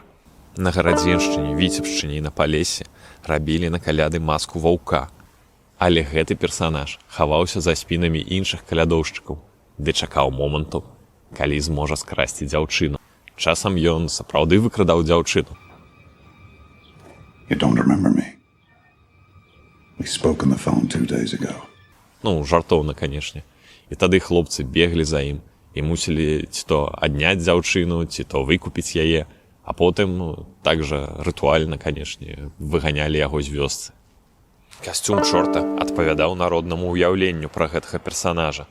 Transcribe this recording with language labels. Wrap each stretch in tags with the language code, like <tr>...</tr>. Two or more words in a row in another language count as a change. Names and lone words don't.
<be>На Гарадзеншчыне, Віцебшчыне і на Палесе рабілі на каляды маску ваўка. Але гэты персанаж хаваўся за спінамі іншых калядоўшчыкаў, ды чакаў моманту, калі зможа скрасці дзяўчыну. Часам ён сапраўды выкрадаў дзяўчыну.</be> <en>You don't remember me? We spoke on the phone 2 days ago.</en> <be>Ну, жартоўна, канешне. І тады хлопцы беглі за ім і мусілі ці то адняць дзяўчыну, ці то выкупіць яе, а потым так жа рытуальна, канешне, выганялі яго з вёсцы. Касцюм чорта адпавядаў народнаму ўяўленню пра гэтага персанажа.</be>